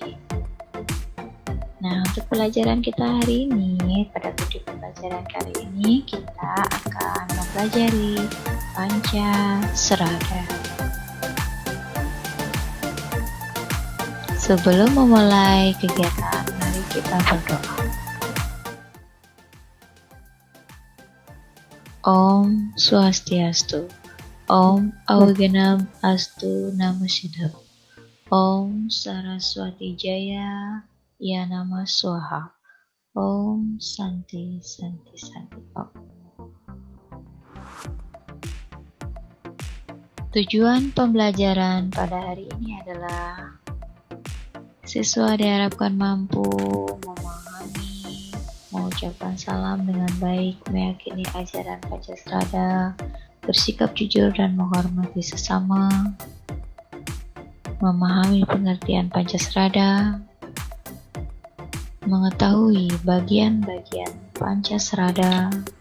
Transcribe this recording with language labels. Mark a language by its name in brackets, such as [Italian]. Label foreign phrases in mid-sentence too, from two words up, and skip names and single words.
[Indonesian] Nah, untuk pelajaran kita hari ini, pada video pelajaran kali ini kita akan mempelajari Pancasrada. Sebelum memulai kegiatan, mari kita berdoa. [Sanskrit] Om Swastiastu, Om Awiganam Astu Namo Siddham, Om Saraswati Jaya Ya Nama Swaha, Om Santi Santi Santi Om. [Indonesian] Tujuan pembelajaran pada hari ini adalah siswa diharapkan mampu memahami, mengucapkan salam dengan baik, meyakini ajaran Pancasrada, bersikap jujur dan menghormati sesama, memahami pengertian Pancasrada, mengetahui bagian-bagian Pancasrada.